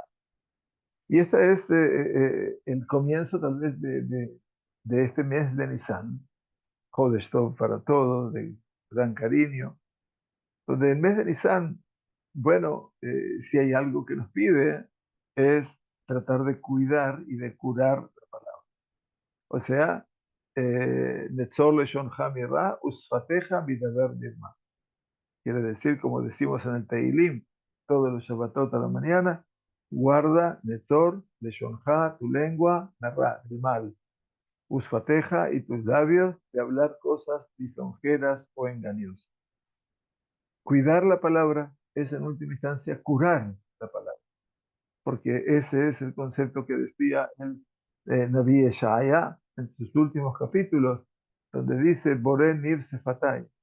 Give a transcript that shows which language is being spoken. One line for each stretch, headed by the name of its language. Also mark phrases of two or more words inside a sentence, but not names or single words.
Spanish: Y ese es el comienzo tal vez de este mes de Nisan,
Hebrew: חודש טוב
Spanish: para todos, de gran cariño, donde el mes de Nisan, bueno, si hay algo que nos pide, es tratar de cuidar y de curar la palabra. O sea,
Hebrew: נצור לשון מרע, ושפתיך מדבר מרמה.
Spanish: Quiere decir, como decimos en el Teilim, todos los Shabbatot a la mañana, guarda
Hebrew: נצור לשונך,
Spanish: tu lengua, narra, del mal. Usfateja y tus labios de hablar cosas lisonjeras o engañosas. Cuidar la palabra es en última instancia curar la palabra, porque ese es el concepto que decía el Naví Eshaya en sus últimos capítulos, donde dice
Hebrew: בורא ניב שפתיים.